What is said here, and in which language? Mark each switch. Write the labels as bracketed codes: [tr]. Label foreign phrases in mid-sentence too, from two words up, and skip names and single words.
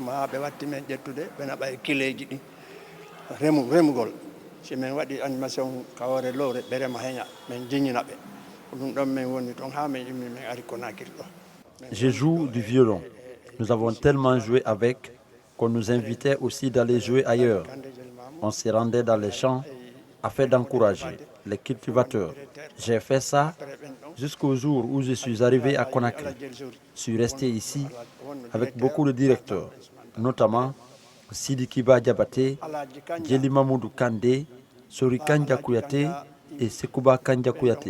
[ff] ha ɓe watti men ƴettude ɓe naɓa e kileji ɗi remugol si min waɗi animation kawore lowre ɓe rema heña min jiñina ɓe ɗum ɗon min woni toon ha min immi min ari Conakry ɗo. [fr] Je joue du violon. Nous avons tellement joué avec qu'on nous invitait aussi d'aller jouer ailleurs. On se rendait dans les champs afin d'encourager les cultivateurs. J'ai fait ça jusqu'au jour où je suis arrivé à Conakry. Je suis resté ici avec beaucoup de directeurs, notamment Sidi Kiba Diabaté, Djeli Mamoudou Kandé, Sori Kandja Kouyaté et Sekouba Kandja Kouyaté.